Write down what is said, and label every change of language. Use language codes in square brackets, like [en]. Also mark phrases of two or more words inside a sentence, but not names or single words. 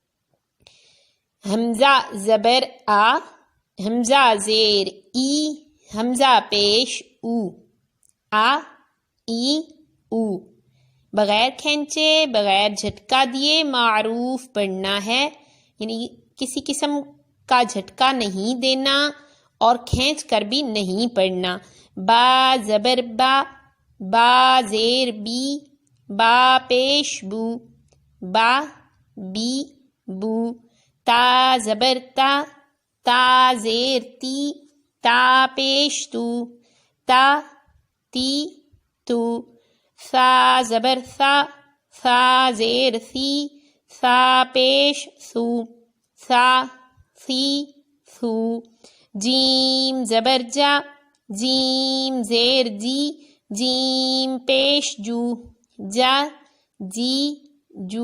[ur] حمزہ زبر آ، حمزہ زیر ای، حمزہ پیش او، آ ای او، بغیر کھینچے، بغیر جھٹکا دیے معروف پڑھنا ہے، یعنی کسی قسم کا جھٹکا نہیں دینا اور کھینچ کر بھی نہیں پڑھنا۔ با زبر با، با زیر بی، با پیش بو، با بی بو۔ تا زبر تا، تا زیر تی، تا پیش تو، تا تی تو۔ ثا زبر ثا، ثا زیر ثی، ثا پیش ثو، ثا ثی ثو۔ جیم زبر جا، جیم زیر جی، جیم پیش جو، جا جی جو۔